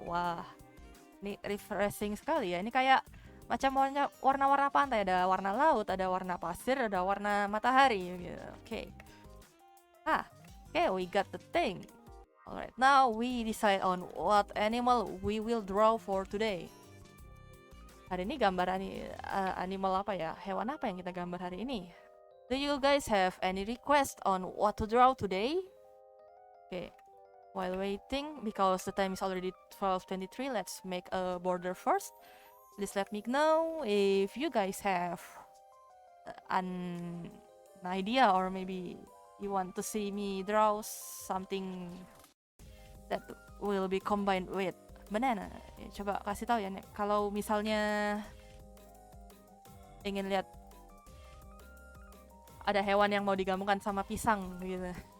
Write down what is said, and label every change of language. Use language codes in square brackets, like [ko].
[id] Wah, ini refreshing sekali ya. Ini kayak macam warna-warna pantai. Ada warna laut, ada warna pasir, ada warna matahari gitu. Okay. [en] Okay, we got the thing. Alright, now we decide on what animal we will draw for today. Hari ini gambar animal apa ya? Hewan apa yang kita gambar hari ini? Do you guys have any request on what to draw today? Okay, While waiting, because the time is already 12:23, let's make a border first. Please let me know if you guys have an idea, or maybe you want to see me draw something that will be combined with banana. [id] Ya, coba kasih tahu ya, Nek. Kalau misalnya ingin lihat ada hewan yang mau digabungkan sama pisang gitu.